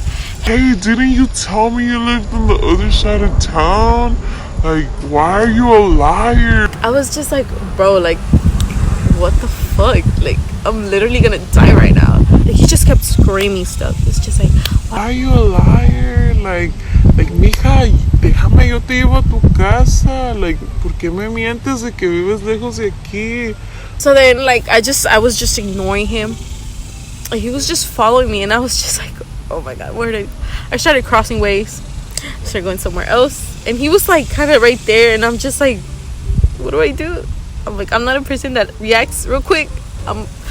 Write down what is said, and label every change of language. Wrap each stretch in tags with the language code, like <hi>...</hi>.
<en>Hey, didn't you tell me you lived on the other side of town? Like, why are you a liar? I was just like, bro, like, what the fuck? Like, I'm literally gonna die right now. Like, he just kept screaming stuff. It's just like, Why are you a liar?</en> <es>Like, mija, déjame, yo te llevo a tu casa.</es> <en>Like,</en> <es>¿por qué me mientes de que vives lejos de aquí?</es> <en>so then, like, I was just ignoring him. Like, he was just following me, and I was just like, oh my God, I started crossing ways. I started going somewhere else, and he was like kind of right there, and I'm just like, what do I do? I'm like, I'm not a person that reacts real quick. I'm</en>